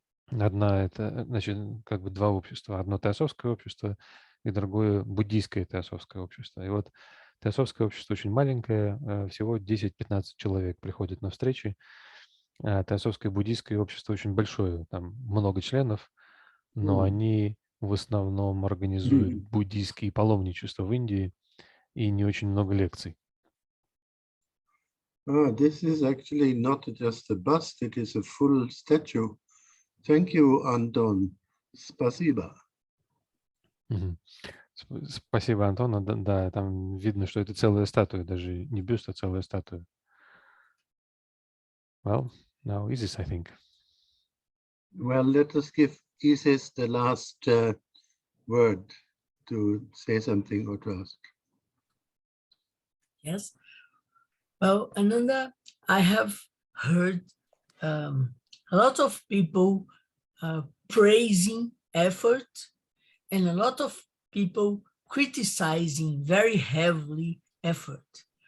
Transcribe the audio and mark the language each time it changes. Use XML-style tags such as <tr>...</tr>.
<ru>Одна — это, значит, как бы два общества. Одно теософское общество и другое буддийское теософское общество. И вот теософское общество очень маленькое, всего 10-15 человек приходят на встречи. А теософское буддийское общество очень большое, там много членов, но они в основном организуют буддийские паломничества в Индии и не очень много лекций.</ru> <en>This is actually not just a bust, it is a full statue. Thank you, Anton.</en> <ru>Спасибо. Спасибо, Антон. Да, там видно, что это целая статуя, даже не бюст, а целая статуя.</ru> <en>Well, now Isis, I think. Well, let us give Isis the last word to say something or to ask. Yes. Well, Ananda, I have heard a lot of people praising effort and a lot of people criticizing very heavily effort.</en>